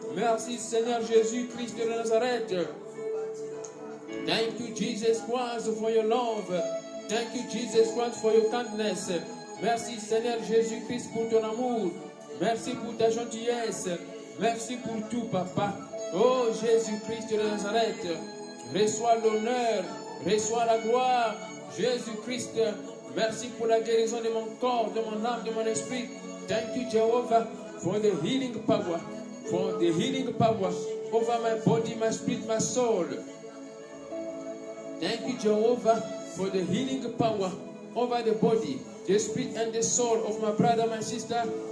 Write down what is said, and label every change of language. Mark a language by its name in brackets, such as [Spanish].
[French] Merci Seigneur Jésus-Christ de Nazareth. [English] Thank you Jesus Christ for your love. Thank you Jesus Christ for your kindness. [French] Merci Seigneur Jésus-Christ pour ton amour. Merci pour ta gentillesse. Merci pour tout, Papa. Oh, Jésus-Christ de Nazareth, reçois l'honneur, reçois la gloire. Jésus-Christ, merci pour la guérison de mon corps, de mon âme, de mon esprit. [English] Thank you, Jehovah, for the healing power. For the healing power over my body, my spirit, my soul. Thank you, Jehovah, for the healing power over the body, the spirit, and the soul of my brother, my sister.